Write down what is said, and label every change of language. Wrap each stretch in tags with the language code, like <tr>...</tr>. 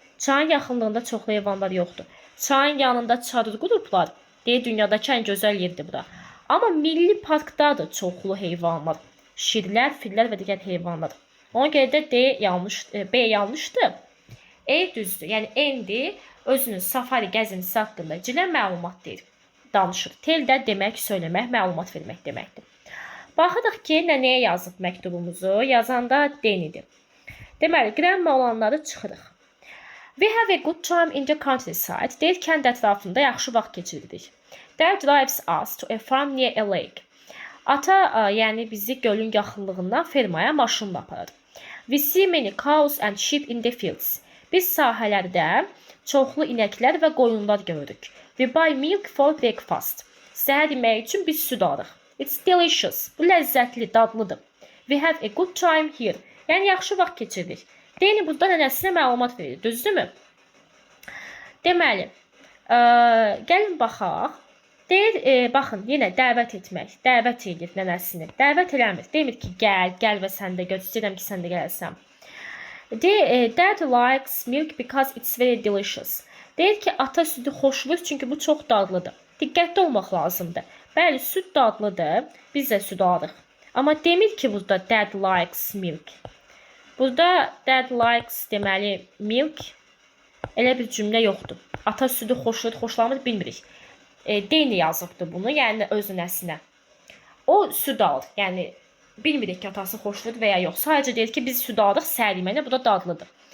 <az>Çayın yaxınlığında çoxlu heyvanlar yoxdur. Çayın yanında çadır qurublar. Deyir, dünyadakı ən gözəl yerdir bura. Amma milli parkdadır çoxlu heyvanlar. Şirlər, fillər və digər heyvanlar. Ona görə də B yanlışdır. E düzdür. Yəni Andy özünün safari gəzintisi haqqında Jill-ə məlumat deyir. Danışır. Tell də demək, söyləmək, məlumat vermək deməkdir. Baxırıq ki, nəyə yazıb məktubumuzu? Yazanda Danny'dir. Deməli, qrəmma olanları çıxırıq.</az> <en>We have a good time in the countryside.</en> <az>Deyir, kənd ətrafında yaxşı vaxt keçiririk.</az> <en>Dad drives us to a farm near a lake.</en> <az>Ata, yəni bizi gölün yaxınlığından fermaya maşınla aparır.</az> <en>We see many cows and sheep in the fields.</en> <az>Biz sahələrdə çoxlu inəklər və qoyunlar görürük.</az> <en>We buy milk for breakfast.</en> <az>Səhər yeməyi üçün biz süd alırıq.</az> <en>It's delicious.</en> <az>Bu ləzzətli, dadlıdır.</az> <en>We have a good time here.</en> <az>Yəni yaxşı vaxt keçiririk. Danny burada nənəsinə məlumat verir, düzdürmü? Deməli, gəlin baxaq. Deyir, baxın, yenə dəvət etmək. Dəvət edir nənəsini. Dəvət eləmir. Demir ki, gəl və sən də gör. İstəyirəm ki, sən də gələrsən.</az> <en>Dad likes milk because it's very delicious.</en> <az>Deyir ki, ata südü xoşlayır çünki bu çox dadlıdır. Diqqətli olmaq lazımdır. Bəli, süd dadlıdır. Biz də süd alırıq. Amma demir ki, burada</az> <en>dad likes milk.</en> <az>Burada dad likes deməli milk elə bir cümlə yoxdur. Ata südü xoşlayır, xoşlamır bilmirik. Danny yazıbdır bunu, yəni öz nənəsinə. O süd alır. Yəni bilmirik ki, atası xoşlayır və ya yox. Sadəcə deyir ki, biz süd aldıq səhər yeməyinə, bu da dadlıdır.</az>